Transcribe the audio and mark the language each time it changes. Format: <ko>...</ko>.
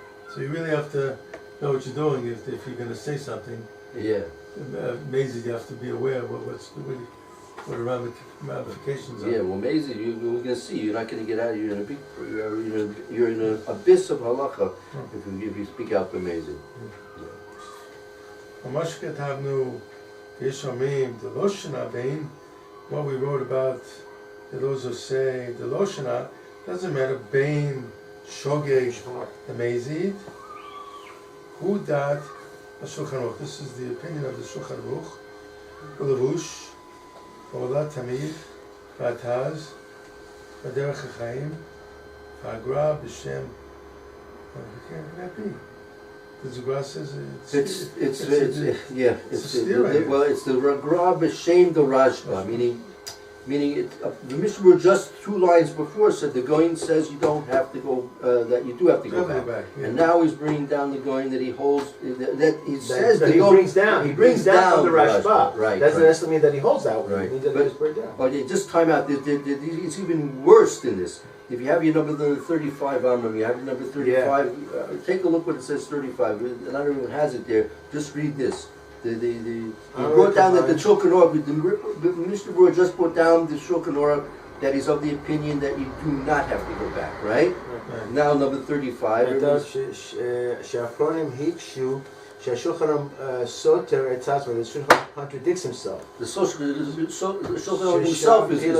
<en>So you really have to know what you're doing if you're going to say something. Yeah. Amazing, you have to be aware of what the ramifications are. Yeah, well, amazing. We're going to see. You're not going to get out. You're in a big. You're in an abyss of halacha if you speak out amazing.</en> <he>ממש כתבנו, יש אומרים, דלא שנה בין,</he> <en>what we wrote about, those who say,</en> <he>דלא שנה,</he> <en>doesn't matter,</en> <he>בין שוגג המזיד, הוא דעת השולחן ערוך.</he> <en>This is the opinion of the Shulchan Aruch,</en> <he>ולבוש, ועולה תמיד, והתז, בדרך החיים, והגר"א בשם,</he> <en>how can that be? The Gra says it's the Gra b'shem the Rashba, meaning the Mishna Berura just 2 lines before said the Goin says you don't have to go, that you do have to go back. Yeah. And now he's bringing down the Goin that he holds, that he says that the he Goin, brings down. He brings down the Rashba. Right. Doesn't necessarily mean that he holds that. Right. It means that he just brings down. But just time out. It's even worse than this. If you have your number 35 Amram, you have your number 35. Take a look what it says 35. Not everyone has it there. Just read this. He brought down that the Shulchan Aruch. The Mishna Berura just brought down the Shulchan Aruch that he's of the opinion that you do not have to go back. Right? Now number 35.</en> <he>שהאחרונים הקשו שהשולחן סותר את עצמו,</he> <en>the Shulchan contradicts himself. The Shulchan Aruch himself is</en>